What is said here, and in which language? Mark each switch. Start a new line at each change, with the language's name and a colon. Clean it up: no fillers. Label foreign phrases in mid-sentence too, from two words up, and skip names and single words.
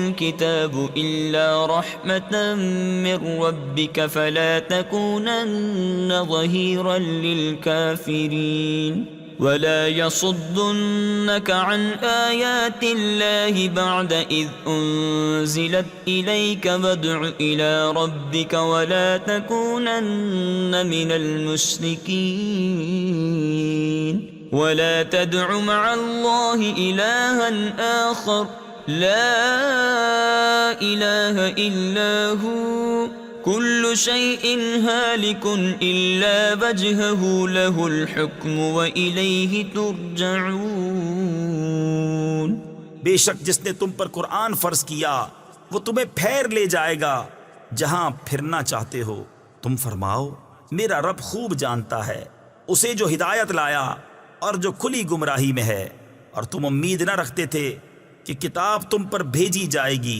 Arabic: الكتاب إلا رحمة من ربك فلا تكونن ظهيرا للكافرين ولا يصدنك عن آيات الله بعد إذ أنزلت إليك وادع إلى ربك ولا تكونن من المشركين ولا تدع مع الله إلها آخر لا إله إلا هو كل شيء هالك إلا وجهه له الحكم وإليه ترجعون.
Hindi: बेशक जिसने तुम पर कुरान फर्ज किया वो तुम्हें फेर ले जाएगा जहां फिरना चाहते हो। तुम फरमाओ मेरा रब खूब जानता है उसे जो हिदायत लाया और जो खुली गुमराही में है। और तुम उम्मीद न रखते थे कि किताब तुम पर भेजी जाएगी।